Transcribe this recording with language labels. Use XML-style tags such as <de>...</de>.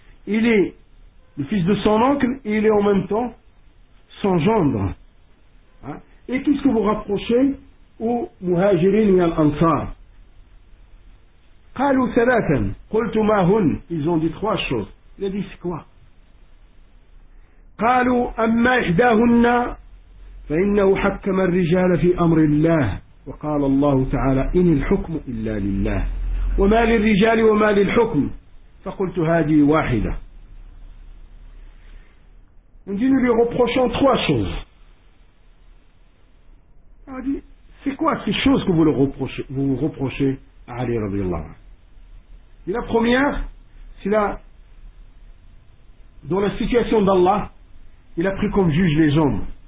<fr>Il est le fils de son oncle, et il est en même temps son gendre. Et qu'est-ce que vous rapprochez au muhajirin et à l'ansar?</fr> <ar>قالوا ثلاثا قلت ما هن.</ar> <fr>Ils ont dit trois choses. Il a dit c'est quoi?</fr> <ar>قالوا أما إحداهن فإنه حكم الرجال في أمر الله وقال الله تعالى إن الحكم إلا لله وما للرجال وما للحكم فقلت هذه واحدة.</ar> <fr>On dit nous lui reprochons trois choses. Il a dit c'est quoi ces choses que vous reprochez à Ali رضي الله عنه. Et la première, c'est dans la situation d'Allah, il a pris comme juge les hommes.</fr>